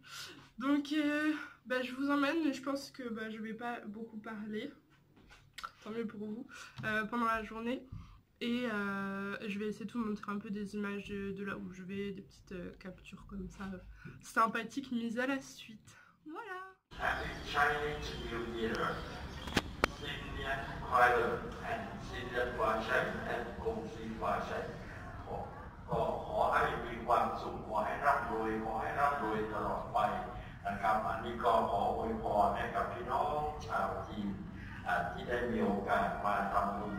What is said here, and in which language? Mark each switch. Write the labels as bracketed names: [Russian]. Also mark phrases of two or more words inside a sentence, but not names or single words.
[French] Donc je vous emmène, mais je pense que je vais pas beaucoup parler. Tant mieux pour vous. Pendant la journée. Et je vais essayer de vous montrer un peu des images de là où je vais, des petites captures comme ça sympathiques mises à la suite. Voilà. [English] Happy Chinese New Year. Senior Pilot and Senior Project and Gongsi Project [Thai] ก็ขอให้มีความสุขขอให้ร่ำรวยขอให้ร่ำรวยตลอ ดไปนะครับอันนี้ก็ขออวยพรให้กับพี่น้ องชาวจีนที่ได้มีโอกาสมาทำบุญ